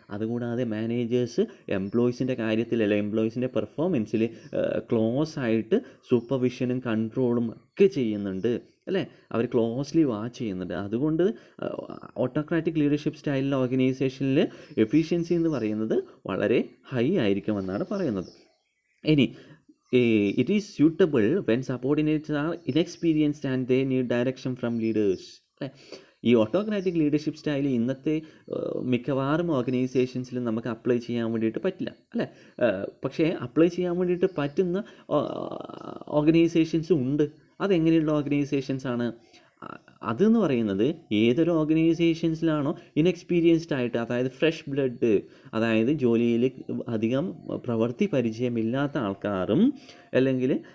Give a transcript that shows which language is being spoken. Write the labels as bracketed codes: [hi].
[ml] അതുകൂടാതെ മാനേജേഴ്സ് എംപ്ലോയീസിൻ്റെ കാര്യത്തിൽ, അല്ലെ, എംപ്ലോയീസിൻ്റെ പെർഫോമൻസിൽ ക്ലോസ് ആയിട്ട് സൂപ്പർവിഷനും കൺട്രോളും ഒക്കെ ചെയ്യുന്നുണ്ട്, അല്ലേ. അവർ ക്ലോസ്ലി വാച്ച് ചെയ്യുന്നുണ്ട്. അതുകൊണ്ട് ഓട്ടോക്രാറ്റിക് ലീഡർഷിപ്പ് സ്റ്റൈലിലെ ഓർഗനൈസേഷനിൽ എഫിഷ്യൻസി എന്ന് പറയുന്നത് വളരെ ഹൈ ആയിരിക്കുമെന്നാണ് പറയുന്നത്. ഇനി [en] it is suitable when subordinates are inexperienced and they need direction from leaders. [ml] ഈ ഓട്ടോക്രാറ്റിക് ലീഡർഷിപ്പ് സ്റ്റൈൽ ഇന്നത്തെ മിക്കവാറും ഓർഗനൈസേഷൻസിൽ നമുക്ക് അപ്ലൈ ചെയ്യാൻ വേണ്ടിയിട്ട് പറ്റില്ല, അല്ലേ. പക്ഷേ അപ്ലൈ ചെയ്യാൻ വേണ്ടിയിട്ട് പറ്റുന്ന ഓർഗനൈസേഷൻസും ഉണ്ട്. അതെങ്ങനെയുള്ള ഓർഗനൈസേഷൻസ് ആണ് അതെന്ന് പറയുന്നത്, ഏതൊരു ഓർഗനൈസേഷൻസിലാണോ ഇൻഎക്സ്പീരിയൻസ്ഡ് ആയിട്ട്, അതായത് ഫ്രഷ് ബ്ലഡ്, അതായത് ജോലിയിൽ അധികം പ്രവൃത്തി പരിചയമില്ലാത്ത ആൾക്കാരും, അല്ലെങ്കിൽ